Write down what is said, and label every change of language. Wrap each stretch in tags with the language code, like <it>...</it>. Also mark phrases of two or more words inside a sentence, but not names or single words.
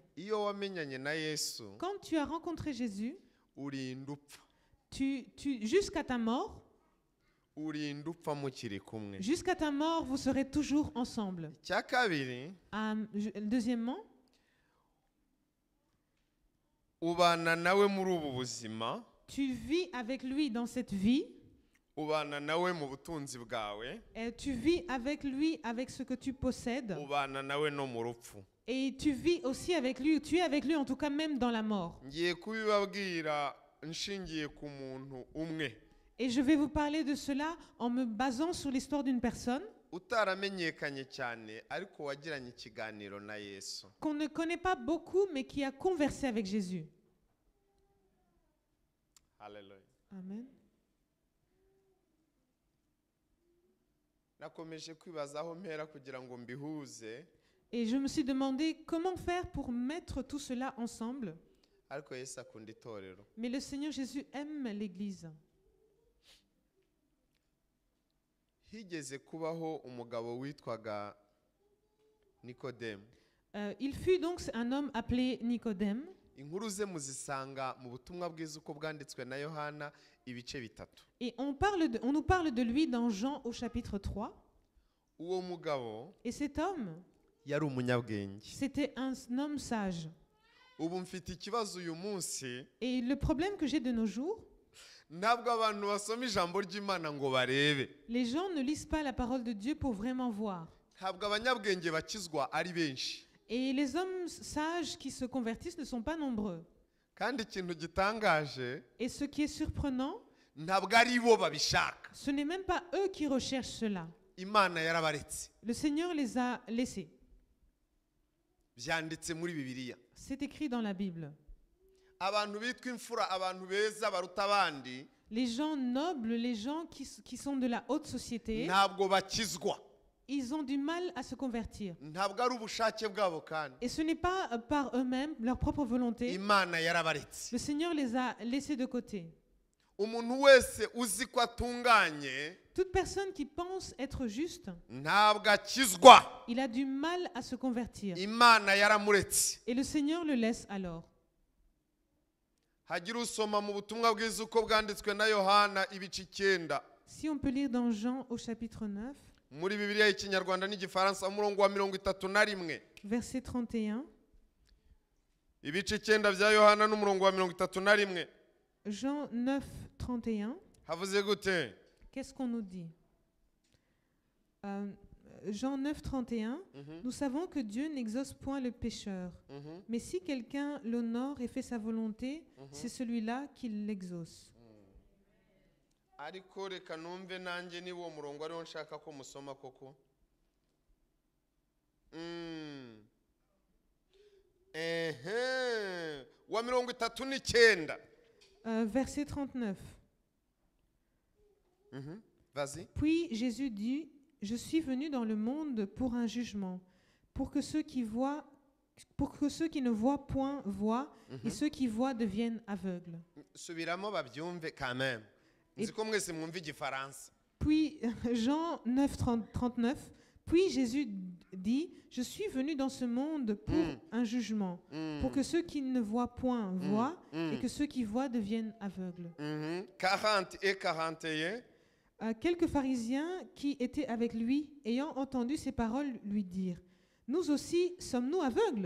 <rw>Iyo wamenyanye na Yesu,</rw> <fr>Quand tu as rencontré Jésus,</fr> <rw>urinda upfa.</rw> <fr>jusqu'à ta mort,</fr> <rw>Urinda upfa mukiri kumwe.</rw> <fr>jusqu'à ta mort, vous serez toujours ensemble.</fr> <rw>Icya kabiri,</rw> <fr>Deuxièmement,</fr> <rw>ubana nawe muri ubu buzima,</rw> <fr>tu vis avec lui dans cette vie,</fr> <rw>ubana nawe mu butunzi bwawe,</rw> <fr>et tu vis avec lui avec ce que tu possèdes,</fr> <rw>ubana nawe no mu rupfu.</rw> <fr>et tu vis aussi avec lui, tu es avec lui en tout cas même dans la mort.</fr> <rw>Ngiye kubibabwira nshingiye ku muntu umwe.</rw> <fr>Et je vais vous parler de cela en me basant sur l'histoire d'une personne</fr> <rw>Utaramenyekanye cyane ariko wagiranye ikiganiro na Yesu.</rw> <fr>qu'on ne connaît pas beaucoup mais qui a conversé avec Jésus. Hallelujah. Amen.</fr> <rw>Nakomeje kwibaza aho mpera kugira ngo mbihuze.</rw> <fr>Et je me suis demandé comment faire pour mettre tout cela ensemble.</fr> <rw>Ariko Yesu akunda itorero.</rw> <fr>Mais le Seigneur Jésus aime l'Église.</fr> <rw>Higeze kubaho umugabo witwaga Nikodemu.</rw> <fr>Il fut donc un homme appelé Nicodème.</fr> <rw>Inkuru ze muzisanga mu butumwa bwiza uko bwanditswe na Yohana ibice bitatu.</rw> <fr>Et on nous parle de lui dans Jean au chapitre 3.</fr> <rw>Uwo mugabo</rw> <fr>Et cet homme,</fr> <rw>yari umunyabwenge.</rw> <fr>c'était un homme sage.</fr> <rw>ubu mfite ikibazo uyu munsi</rw> <fr>Et le problème que j'ai de nos jours,</fr> <rw>ntabwo abantu basoma ijambo ry'Imana ngo barebe.</rw> <fr>les gens ne lisent pas la parole de Dieu pour vraiment voir.</fr> <rw>Ntabwo abanyabwenge bakizwa ari benshi.</rw> <fr>Et les hommes sages qui se convertissent ne sont pas nombreux.</fr> <rw>Kandi ikintu gitangaje</rw> <fr>Et ce qui est surprenant,</fr> <rw>ntabwo ari bo babishaka.</rw> <fr>ce n'est même pas eux qui recherchent cela.</fr> <rw>Imana yarabaretse.</rw> <fr>Le Seigneur les a laissés.</fr> <rw>Byanditse muri Bibiliya.</rw> <fr>C'est écrit dans la Bible.</fr> <rw>Abantu bitwa imfura, abantu beza baruta abandi,</rw> <fr>Les gens nobles, les gens qui sont de la haute société,</fr> <rw>ntabwo bakizwa.</rw> <fr>ils ont du mal à se convertir.</fr> <rw>Ntabwo ari ubushake bwabo kandi.</rw> <fr>Et ce n'est pas par eux-mêmes, leur propre volonté.</fr> <rw>Imana yarabaretse.</rw> <fr>Le Seigneur les a laissés de côté.</fr> <rw>Umuntu wese uzi ko atunganye</rw> <fr>Toute personne qui pense être juste,</fr> <rw>ntabwo akizwa.</rw> <fr>il a du mal à se convertir.</fr> <rw>Imana yaramuretse.</rw> <fr>Et le Seigneur le laisse alors.</fr> <rw>Hagira usoma mu butumwa bwiza uko bwanditswe na Yohana ibice 9</rw> <fr>Si on peut lire dans Jean au chapitre 9,</fr> <rw>muri Bibiliya y'Ikinyarwanda n'Igifaransa umurongo wa 31,</rw> <fr>verset 31.</fr> <rw>ibice 9 bya Yohana n'umurongo wa 31,</rw> <fr>Jean 9, 31.</fr> <rw>havuze gute?</rw> <fr>Qu'est-ce qu'on nous dit? Jean 9, 31. Nous savons que Dieu n'exauce point le pécheur. Mais si quelqu'un l'honore et fait sa volonté, c'est celui-là qui l'exauce.</fr> <rw>Ariko reka numve nanjye ni wo murongo ariho nshaka ko musoma koko. Wa 39.</rw> <fr>Verset 39. Vas-y. Puis Jésus dit, je suis venu dans le monde pour un jugement, pour que ceux qui ne voient point voient, et ceux qui voient deviennent aveugles.</fr> <rw>Subiramo babyumve</rw> <fr>quand même.</fr> <rw>Nzi ko mwese mwumva Igifaransa.</rw> <fr>Puis Jean 9, 39. Puis Jésus dit, je suis venu dans ce monde pour un jugement, pour que ceux qui ne voient point voient, et que ceux qui voient deviennent aveugles. 40 et 41. Quelques pharisiens qui étaient avec lui, ayant entendu ces paroles, lui dirent, nous aussi sommes-nous aveugles?</fr>